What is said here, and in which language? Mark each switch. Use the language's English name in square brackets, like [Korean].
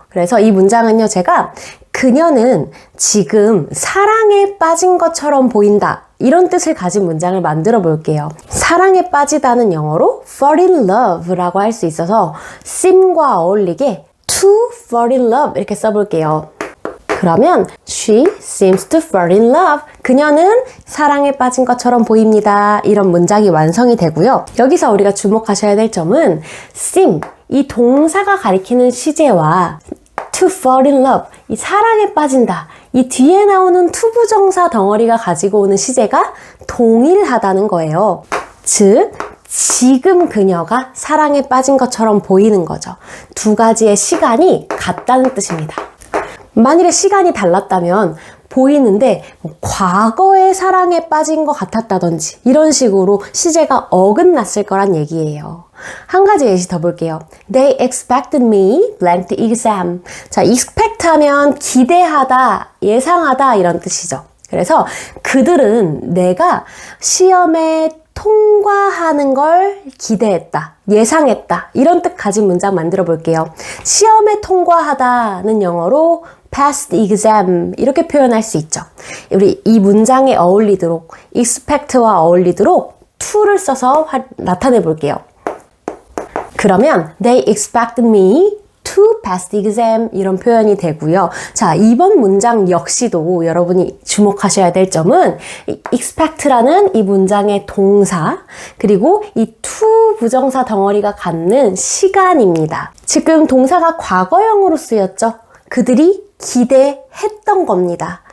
[Korean] 그래서 이 문장은요, 제가 그녀는 지금 사랑에 빠진 것처럼 보인다 이런 뜻을 가진 문장을 만들어 볼게요. 사랑에 빠지다는 영어로 [English] fall in love [Korean] 라고 할 수 있어서 seem과 어울리게 [English] to fall in love [Korean] 이렇게 써볼게요. 그러면 [English] she seems to fall in love. [Korean] 그녀는 사랑에 빠진 것처럼 보입니다. 이런 문장이 완성이 되고요. 여기서 우리가 주목하셔야 될 점은 seem, 이 동사가 가리키는 시제와 [English] to fall in love, [Korean] 이 사랑에 빠진다. 이 뒤에 나오는 투부정사 덩어리가 가지고 오는 시제가 동일하다는 거예요. 즉, 지금 그녀가 사랑에 빠진 것처럼 보이는 거죠. 두 가지의 시간이 같다는 뜻입니다. 만일에 시간이 달랐다면 보이는데 과거에 사랑에 빠진 것 같았다든지 이런 식으로 시제가 어긋났을 거란 얘기예요. 한 가지 예시 더 볼게요. [English] They expected me blank the exam. [Korean] 자, expect 하면 기대하다, 예상하다 이런 뜻이죠. 그래서 그들은 내가 시험에 통과하는 걸 기대했다, 예상했다 이런 뜻 가진 문장 만들어 볼게요. 시험에 통과하다는 영어로 [English] pass the exam [Korean] 이렇게 표현할 수 있죠. 우리 이 문장에 어울리도록 expect와 어울리도록 to를 써서 나타내 볼게요. 그러면 [English] they expected me to pass the exam [Korean] 이런 표현이 되고요. 자, 이번 문장 역시도 여러분이 주목하셔야 될 점은 expect라는 이 문장의 동사 그리고 이 to 부정사 덩어리가 갖는 시간입니다. 지금 동사가 과거형으로 쓰였죠. 그들이 기대했던 겁니다.